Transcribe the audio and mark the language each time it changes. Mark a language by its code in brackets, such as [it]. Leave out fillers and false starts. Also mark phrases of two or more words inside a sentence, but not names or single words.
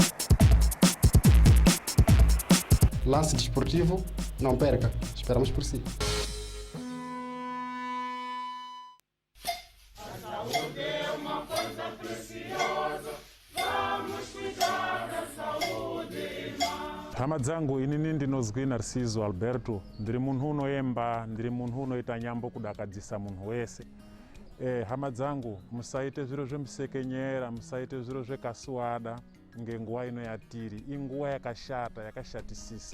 [pt] Lance Desportivo, não perca, esperamos por si. A saúde é uma coisa preciosa, vamos cuidar da saúde, irmã. [ndc] Hama dzangu inini ndinozwi Narciso Alberto, ndiri munhu unoyemba, ndiri munhu unoita nyambo kudakadzisa munhu wese. Hama dzangu, musaite zviro zvemusekenyera, musaite zviro zvekasuwada ngenguwa ino yatiri, inguwa yakashata, yakashatisisa.